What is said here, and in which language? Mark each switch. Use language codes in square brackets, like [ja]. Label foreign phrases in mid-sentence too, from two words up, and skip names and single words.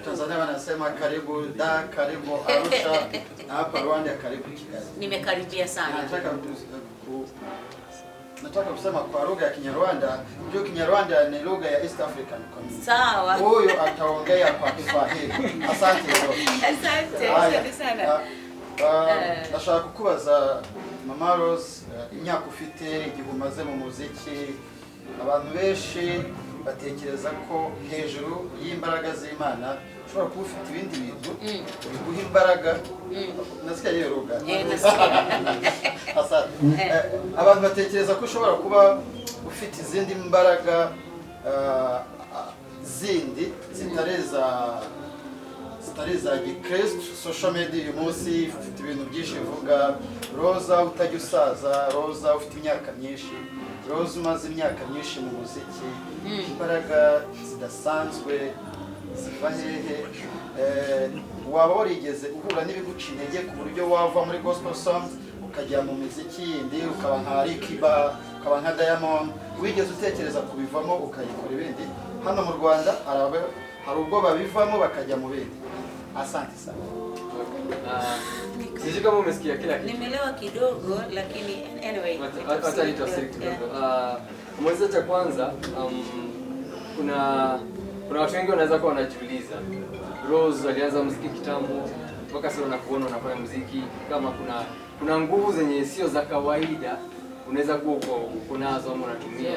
[sw] Tanzania wanasema karibu karibu Arusha, na hapa Rwanda karibu Kigali. Nimekaribia sana. Nataka kusema kwa lugha ya Kinyarwanda, ndio Kinyarwanda ni lugha ya East African community. Sawa. Huyo ataongea kwa Kiswahili. Asante sana. [rw] Nashaka kukubaza Mama Rose, imyaka ufite igihe umaze mu muziki, abantu benshi batekereza ko hejuru y'imbaraga z'Imana ushobora kuba ufite ibindi bintu biguha imbaraga. [sw] Nasikia hiyo lugha. Asante. [rw] Abantu batekereza ko ushobora kuba ufite izindi mbaraga zindi zitareza gikristo. [en] Social media [rw] uyu munsi ufite ibintu byinshi bivuga Roza utajya usaza, Roza ufite imyaka myinshi, Roza umaze imyaka myinshi mu muziki, imbaraga zidasanzwe ziva hehe? Waba warigeze uhura n'ibiguca intege ku buryo wava muri [en] gospel songs [rw] ukajya mu muziki yindi, ukaba nka Rikiba, ukaba nka Diamond, wigeze utekereza kubivamo ukayikora ibindi? Hano mu Rwanda hari ubwo babivamo bakajya mu bindi. [sw] Asante sana. Sisi kama umesikia kila kitu. Nimeelewa kidogo lakini anyway. Hata nitafsiri kidogo. Mwanzo cha kwanza kuna watu wengi wanaweza kuwa wanajiuliza Rose alianza muziki kitambo mpaka sasa unakuona unafanya muziki, kama kuna nguvu zenye sio za kawaida unaweza kuwa uko nazo ama unatumia.